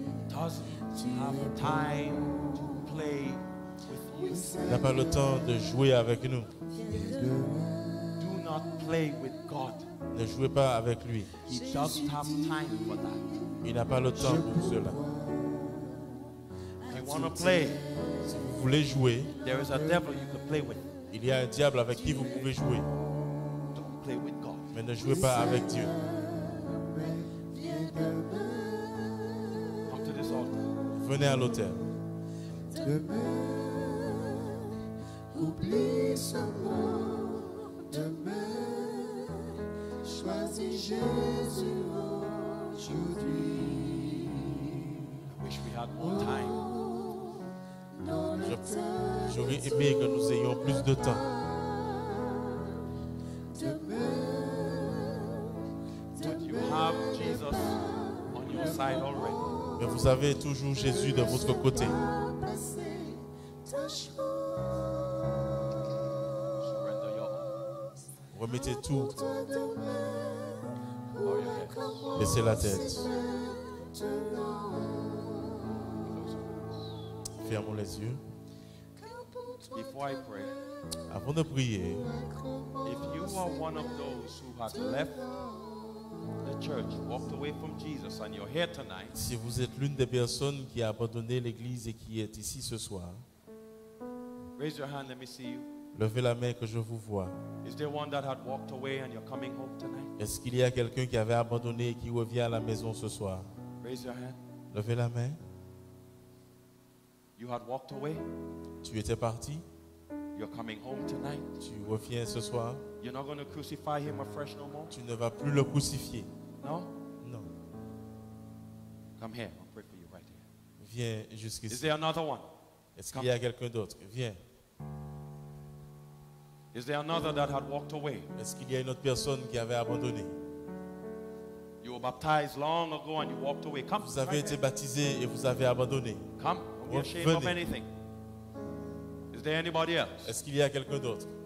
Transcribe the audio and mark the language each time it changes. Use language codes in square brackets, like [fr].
[en] doesn't have time to play with you. [fr] n'a pas le temps de jouer avec nous. [en] Do not play with God. [fr] Ne jouez pas avec lui. [en] He doesn't have time for that. [fr] Il n'a pas le temps pour cela. [en] If you want to play, [fr] Si vous voulez jouer, [en] there is a devil you can play with. [fr] il y a un diable avec qui vous pouvez jouer. [en] Don't play with God. [fr] Mais ne jouez pas avec Dieu. [en] Come to this altar. [fr] Venez à l'autel. Oublie seulement demain. Choisis Jésus aujourd'hui. [en] I wish we had more time. [fr] J'aurais aimé que nous ayons plus de temps. [en] But you have Jesus on your side already. [fr] Mais vous avez toujours Jésus de votre côté. [en] Surrender your all. [fr] Remettez tout. [en] Bow your heads. [fr] Baissez la tête. Fermons les yeux. [en] Before I pray, [fr] Avant de prier, [en] if you are one of those who has left the church, walked away from Jesus, and you're here tonight, [fr] si vous êtes l'une des personnes qui a abandonné l'Église et qui est ici ce soir, [en] raise your hand, let me see you. [fr] levez la main que je vous vois. [en] Is there one that had walked away and you're coming home tonight? [fr] Est-ce qu'il y a quelqu'un qui avait abandonné et qui revient à la maison ce soir? [en] Raise your hand. [fr] Levez la main. [en] You had walked away. [fr] Tu étais parti. [en] You're coming home tonight. [fr] Tu reviens ce soir. [en] You're not going to crucify him afresh no more. [fr] Tu ne vas plus le crucifier. [en] No? [fr] Non. [en] Come here. I'll pray for you right here. [fr] Viens [en] Is [fr] jusqu'ici. [en] there another one? [fr] Est-ce qu'il y a quelqu'un d'autre? Viens. [en] Is there another that had walked away? [fr] Est-ce qu'il y a une autre personne qui avait abandonné? [en] You were baptized long ago and you walked away. Come. [fr] Vous avez [en] right [fr] été [en] here. [fr] baptisé et vous avez abandonné. [en] Come. Don't be ashamed of [fr] Venez. [en] anything. Is there anybody else? [fr] Est-ce qu'il y a quelqu'un d'autre?